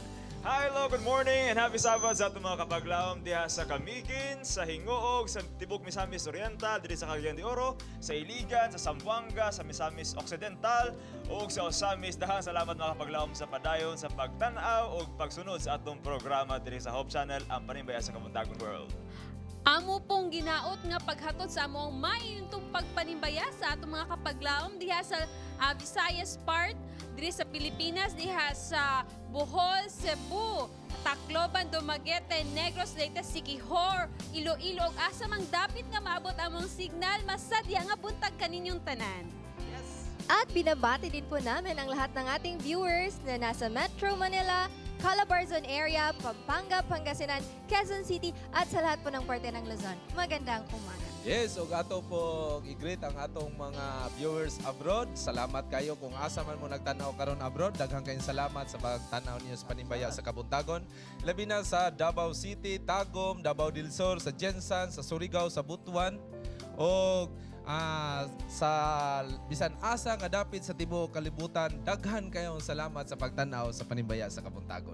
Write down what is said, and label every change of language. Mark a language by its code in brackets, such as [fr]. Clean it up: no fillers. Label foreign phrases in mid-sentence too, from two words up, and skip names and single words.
[en] Hi, hello, good morning and happy Sabbath [ceb] sa atong mga kapaglaom diha sa Camiguin, sa Hingoog, sa Tibok Misamis Oriental, diri sa Cagayan de Oro, sa Iligan, sa Zamboanga, sa Misamis Occidental, ug sa Osamis. Dahang salamat mga kapaglaom sa padayon, sa pagtan-aw ug pagsunod sa atong programa diri sa Hope Channel, ang Panimaya sa Kabuntagon World. Amo pong ginaot nga paghatod sa among mayuntong pagpanimbaya sa atong mga kapaglaom diha sa Visayas part, diri sa Pilipinas, diha sa Bohol, Cebu, Tacloban, Dumaguete, Negros, Leyte, Siquijor, Iloilo, ug asa mang dapit nga maabot among signal, masadya nga buntag kaninyong tanan. [tl] At binabati din po namin ang lahat ng ating viewers na nasa Metro Manila, Calabarzon area, Pampanga, Pangasinan, Quezon City at sa lahat po ng parte ng Luzon. Magandang umaga. Yes, [ceb] ug ato po i-greet ang atong mga [en] viewers abroad. [ceb] Salamat kayo kung asa man mo nagtanaw karon abroad. Daghang kayong salamat sa pagtanaw niyo sa Panimbaya sa Kabuntagon. Labi na sa Davao City, Tagum, Davao del Sur, sa Jensan, sa Surigao, sa Butuan. O sa bisan asa nga dapit sa tibuok kalibutan, daghan kayong salamat sa pagtanaw sa Panimbaya sa Kabuntagon.